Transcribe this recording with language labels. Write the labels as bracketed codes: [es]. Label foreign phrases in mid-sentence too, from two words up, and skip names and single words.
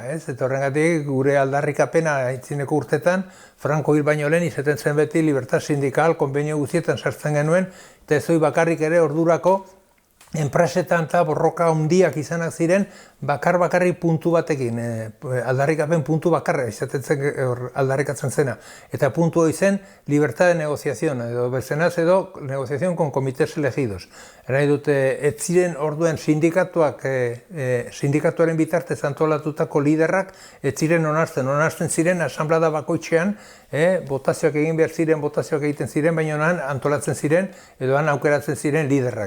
[eu] Eta horrengatik gure aldarrikapena aitzineko urtetan, Franco hil baino lehen izaten zen beti [es] libertad sindikal, [eu] konbenio guztietan sartzen genuen, eta ez hori bakarrik ere ordurako enpresetan eta borroka handiak izanak ziren bakarrik puntu batekin, aldarrikapen puntu bakarra aldarrikatzen zena. Eta puntu hori zen [es] libertad de negociación, [eu] edo bezenaz edo [es] negociación con comités elegidos. [eu] Nahi dute, ez ziren orduen sindikatuaren bitartez antolatutako liderrak, ez ziren onartzen ziren asanblada bakoitzean, botazioak egin behar ziren, botazioak egiten ziren, baina antolatzen ziren, edo aukeratzen ziren liderrak.